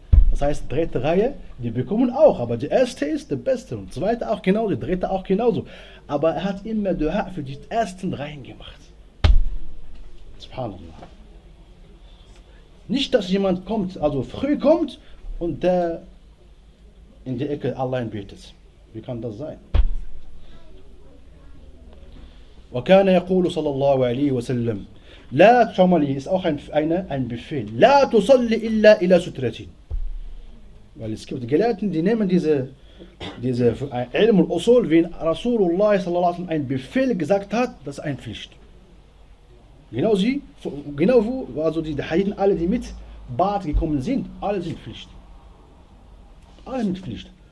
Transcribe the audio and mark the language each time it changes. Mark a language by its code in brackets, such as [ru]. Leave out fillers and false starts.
[de] Das heißt, dritte Reihe, die bekommen auch, aber die erste ist die beste und zweite auch genauso, die dritte auch genauso. Aber er hat immer Duha für die ersten Reihen gemacht. Subhanallah. Nicht, dass jemand kommt, also früh kommt und der in die Ecke allein betet. Wie kann das sein? [ar] وكان يقول صلى الله عليه وسلم لا تصلي [de] ist auch ein Befehl [ar] لا تصلي إلا إلى سترة. [de] Weil es gibt Gelehrten, die nehmen diese [ar] علم الأصول, [de] wenn Rasulullah [ar] صلى الله عليه وسلم [de] ein Befehl gesagt hat, das ist eine Pflicht. Genau sie, genau wo, also die Hadithen, alle, die mit Bart gekommen sind, alle sind Pflicht. Alle sind Pflicht.